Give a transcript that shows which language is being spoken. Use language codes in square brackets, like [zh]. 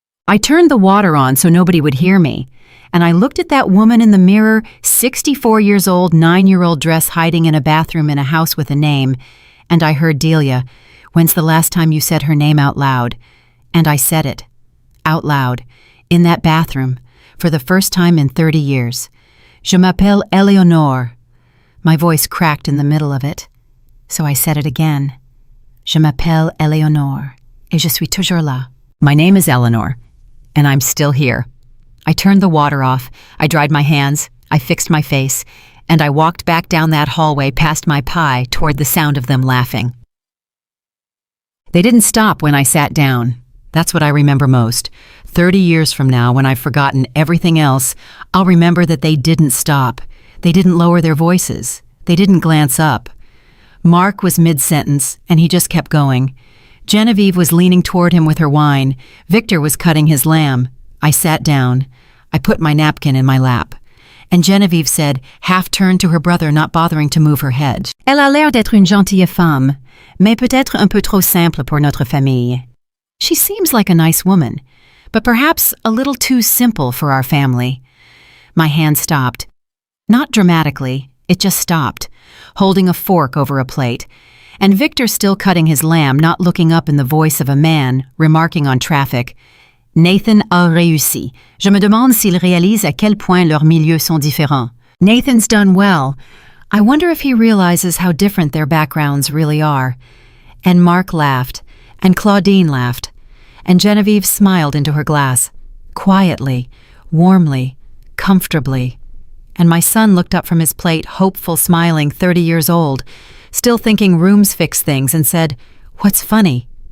[en] I turned the water on so nobody would hear me, and I looked at that woman in the mirror, 64 years old, 9-year-old dress hiding in a bathroom in a house with a name, and I heard Delia, "When's the last time you said her name out loud?" And I said it, out loud, in that bathroom, for the first time in 30 years. [fr] "Je m'appelle Eleanor." [en] My voice cracked in the middle of it, so I said it again. [fr] "Je m'appelle Eleanor, et je suis toujours là." [en] My name is Eleanor, and I'm still here. I turned the water off, I dried my hands, I fixed my face, and I walked back down that hallway past my pie toward the sound of them laughing. They didn't stop when I sat down. That's what I remember most. 30 years from now, when I've forgotten everything else, I'll remember that they didn't stop. They didn't lower their voices. They didn't glance up. Mark was mid-sentence, and he just kept going. Genevieve was leaning toward him with her wine. Victor was cutting his lamb. I sat down. I put my napkin in my lap. And Genevieve said, half-turned to her brother, not bothering to move her head. [fr] "Elle a l'air d'être une gentille femme, mais peut-être un peu trop simple pour notre famille. [en] She seems like a nice woman, but perhaps a little too simple for our family." My hand stopped. Not dramatically, it just stopped, holding a fork over a plate. And Victor, still cutting his lamb, not looking up, in the voice of a man, remarking on traffic, [fr] "Nathan a réussi. Je me demande s'il réalise à quel point leurs milieux sont différents." [en] Nathan's done well. I wonder if he realizes how different their backgrounds really are. And Mark laughed, and Claudine laughed, and Genevieve smiled into her glass, quietly, warmly, comfortably. And my son looked up from his plate, hopeful, smiling, 30 years old, still thinking rooms fix things, and said, "What's funny?"